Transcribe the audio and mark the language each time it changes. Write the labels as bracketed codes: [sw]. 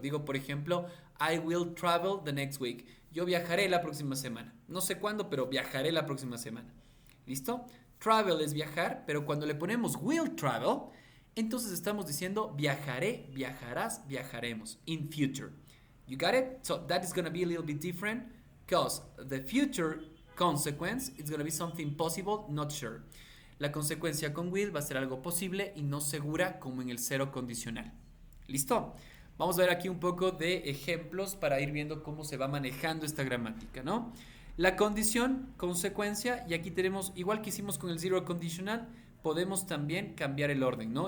[es] Digo, por ejemplo, [en] I will travel the next week. [es] Yo viajaré la próxima semana. No sé cuándo, pero viajaré la próxima semana. ¿Listo? Travel es viajar, pero cuando le ponemos will travel, entonces estamos diciendo viajaré, viajarás, viajaremos. [en] In future. You got it? So that is going to be a little bit different because the future consequence is going to be something possible, not sure. [es] La consecuencia con will va a ser algo posible y no segura como en el cero condicional. ¿Listo? Vamos a ver aquí un poco de ejemplos para ir viendo cómo se va manejando esta gramática, ¿no? La condición, consecuencia, y aquí tenemos, igual que hicimos con el zero conditional, podemos también cambiar el orden, ¿no?